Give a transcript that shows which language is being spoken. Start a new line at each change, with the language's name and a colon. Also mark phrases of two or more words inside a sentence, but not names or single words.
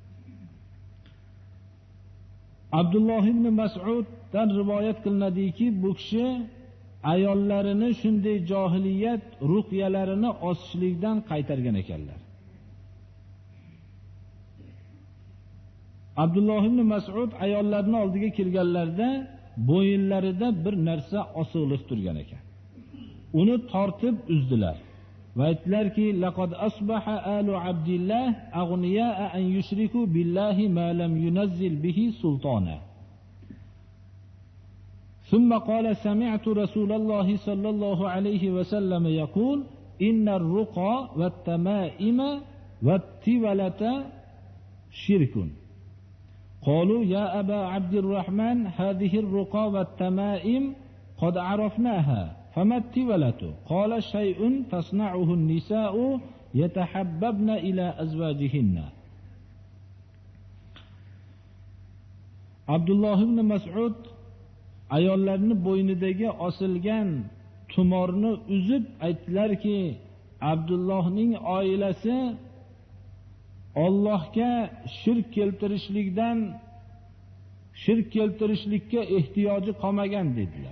Uzbek: Abdulloh ibn Mas'uddan rivoyat qilinadiki, bu kishi ayollarini shunday jahiliyat ruqyalarini osishlikdan qaytargan ekanlar. Abdulloh ibn Mas'ud ayollarning oldiga kelganlarida bo'yinlarida bir narsa osilib turgan ekan. Uni tortib uzdilar va aytdilarki,
Arabic: لقد أصبح آل عبد الله أغنياء أن يشركوا بالله ما لم ينزل به سلطانا. ثم قال سمعت رسول الله صلى الله عليه وسلم يقول إن الرقى والتمائم والتولة شرك. قالوا يا أبا عبد الرحمن هذه الرقى والتمائم قد عرفناها فما التولة؟ قال شيء تصنعه النساء يتحببن إلى أزواجهن.
Uzbek: عبد الله بن مسعود ayollarning bo'ynidagi osilgan tumorni uzib aytdilarki, Abdullohning oilasi Allohga shirk keltirishlikka ehtiyoji qolmagan dedilar.